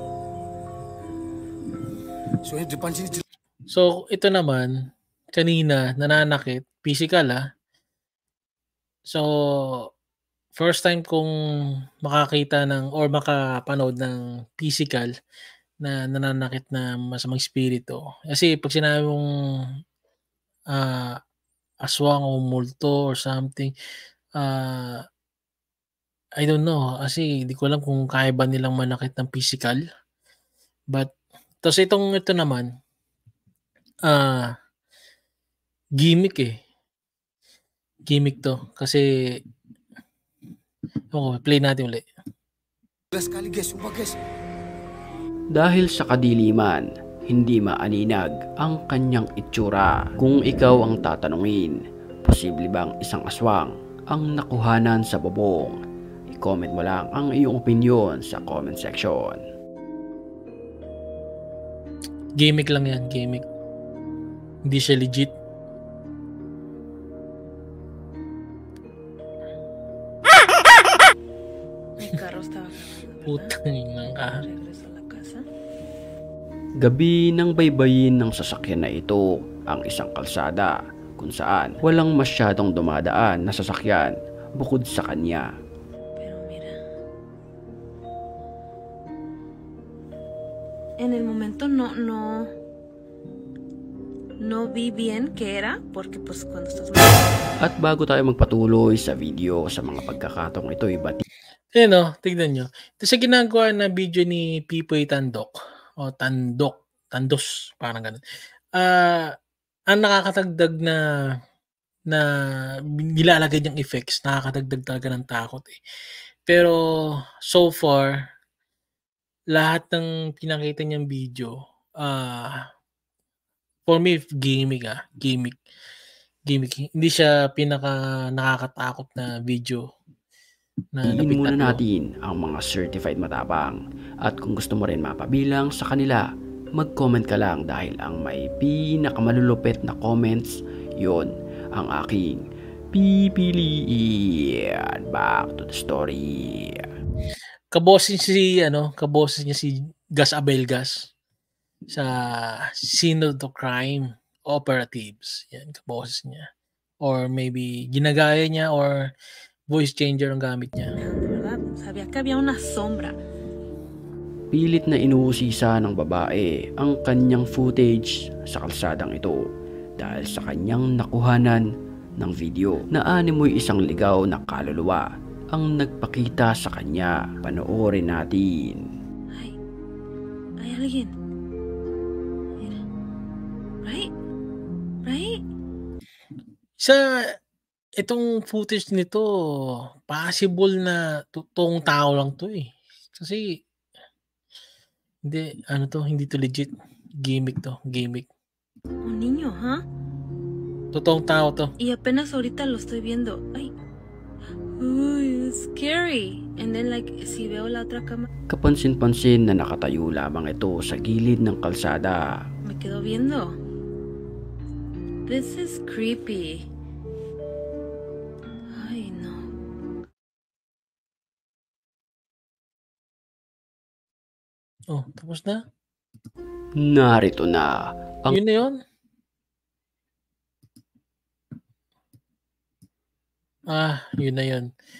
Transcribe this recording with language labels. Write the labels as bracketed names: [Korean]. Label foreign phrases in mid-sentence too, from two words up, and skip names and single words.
[Filipino] So, ito naman, kanina, nananakit, physical So, [English] first time [Filipino] kong makakita or makapanood ng physical na nananakit na masamang spirito. Kasi pag sinabi mong aswang o multo [English] or something, I don't know. [Filipino] Kasi hindi ko alam kung kaya ba nilang manakit ng physical. But, tapos ito naman, gimmick eh. Gimmick to. Kasi, play natin ulit. Dahil sa kadiliman, hindi maaninag ang kanyang itsura. Kung ikaw ang tatanungin, posible bang isang aswang ang nakuhanan sa bubong? I-comment mo lang ang iyong opinion sa [English] comment section. [Filipino] Gimmick lang yan, gimmick. Hindi siya legit. [Spanish] Mi carro estaba cargando, ¿verdad? [Filipino] Putang ina ka. [Spanish] Regreso a la casa. [Filipino] Gabi nang baybayin ng sasakyan na ito ang isang kalsada kung saan walang masyadong dumadaan na sasakyan bukod sa kanya. [Spanish] Pero mira. En el momento no vi bien qué era, porque pues cuando estás [Filipino] At bago tayo magpatuloy sa video sa mga pagkakataong ito, Ayan o, tignan nyo. Ito sa ginagawa na video ni Pipoy Tandok. O Tandos, parang ganun. Ang nakakatagdag na nilalagay niyang effects, nakakatagdag talaga ng takot eh. Pero [English] so far, [Filipino] lahat ng pinakita niyang video, [English] for me, [Filipino] gimmick. Hindi siya pinaka nakakatakot na video na Tingin muna napigtatlo. natin ang mga certified matapang. At kung gusto mo rin mapabilang sa kanila, mag-comment ka lang dahil ang may pinakamalulupit na comments, yon ang aking pipiliin. [English] Back to the story. [Filipino] Kaboses niya si Gas Abelgas sa Scene of the Crime Operatives. Yan, kaboses niya. Or maybe ginagaya niya or [English] voice changer [Filipino] ang gamit niya. [Spanish] ¿verdad? Sabía que había una sombra. [Filipino] Pilit na inuusisa ng babae ang kanyang footage sa kalsadang ito dahil sa kanyang nakuhanan ng video na animoy isang ligaw na kaluluwa ang nagpakita sa kanya. Panoorin natin. [Spanish] Hay alguien. Mira. [English] Right? [Filipino] Sa itong footage nito, possible na totoong tao lang to eh. Kasi hindi to legit. Gimmick. [Spanish] Un niño, ¿ah? [Filipino] Totoong tao to. [Spanish] Y apenas ahorita lo estoy viendo. Ay, [English] it's scary. And then like, [Spanish] si veo la otra cama, [Filipino] Kapansin-pansin na nakatayo lamang ito sa gilid ng kalsada. [Spanish] me quedo viendo. [English] This is creepy. [Spanish] Ay, no. [Filipino] Oh, tapos na? Narito na ang Yun na yun? Yun na yun.